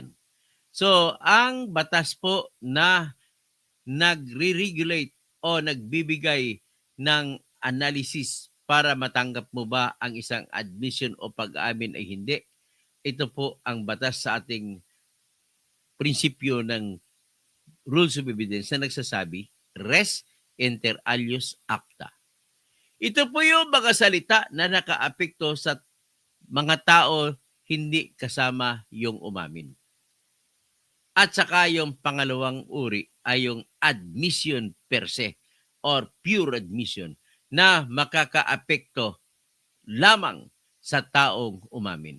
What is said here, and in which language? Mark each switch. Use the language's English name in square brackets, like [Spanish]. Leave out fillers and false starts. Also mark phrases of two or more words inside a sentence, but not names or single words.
[Filipino] So, ang batas po na nagre-regulate o nagbibigay ng analysis para matanggap mo ba ang isang admission o pag-amin ay hindi, ito po ang batas sa ating prinsipyo ng [English] Rules of Evidence [Filipino] na nagsasabi, [Latin] res inter alios acta. [Filipino] Ito po yung mga salita na nakaapekto sa mga tao hindi kasama yung umamin. At saka yung pangalawang uri ay yung [English] admission per se or pure admission [Filipino] na makakaapekto lamang sa taong umamin.